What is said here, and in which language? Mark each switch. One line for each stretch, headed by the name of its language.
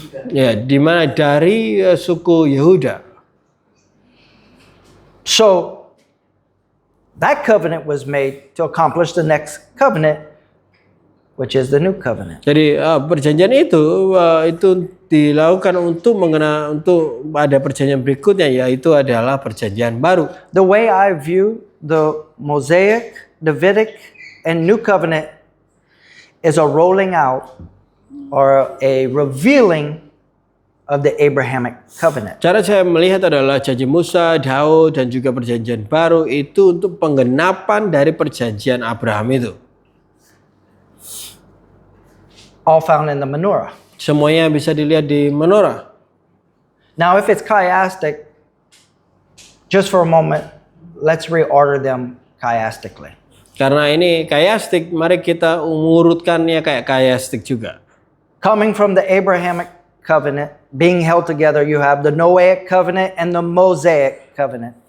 Indonesian: Ya, di mana dari suku Yehuda.
English: So that covenant was made to accomplish the next covenant, which is the new covenant.
Indonesian: Jadi perjanjian itu dilakukan untuk ada perjanjian berikutnya, yaitu adalah perjanjian baru.
English: The way I view the Mosaic, Davidic, and new covenant is a rolling out or a revealing of the Abrahamic covenant.
Indonesian: Cara saya melihat adalah janji Musa, Daud, dan juga perjanjian baru itu untuk penggenapan dari perjanjian Abraham itu.
English: All found in the menorah.
Indonesian: Semuanya bisa dilihat di menorah.
English: Now, if it's chiastic, just for a moment, let's reorder them chiastically.
Indonesian: Karena ini kayastik, mari kita mengurutkannya kayak kayastik juga.
English: Coming from the Abrahamic covenant, being held together, you have the Noahic covenant and the Mosaic covenant.